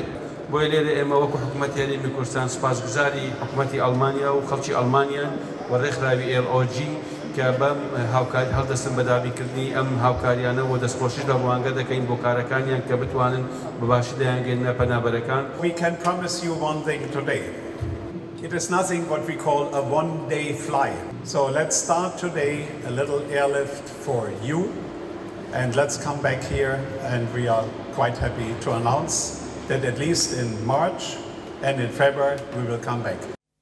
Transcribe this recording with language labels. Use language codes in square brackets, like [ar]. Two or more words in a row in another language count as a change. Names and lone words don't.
[ckb] بۆیە لێرە ئێمە وەکو حکوومەتی هەرێمی کوردستان سوپاسگوزاری حکوومەتی ئەڵمانیا و خەڵکی ئەڵمانیان و ڕێکخراوی LOG کە بەم هاوکاری هەڵدەستن بە دابینکردنی ئەم هاوکاریانە و دەستخۆشی لە ڕوانگە دەکەین بۆ کارەکانیان کە بتوانن بەباشی دەیانگەێنە پەنابەرەکان. [en] We can promise you one thing today. It is nothing what we call a one-day flight. So let's start today a little airlift for you, and let's come back here, and we are quite happy to announce that at least in March and in February we will come back.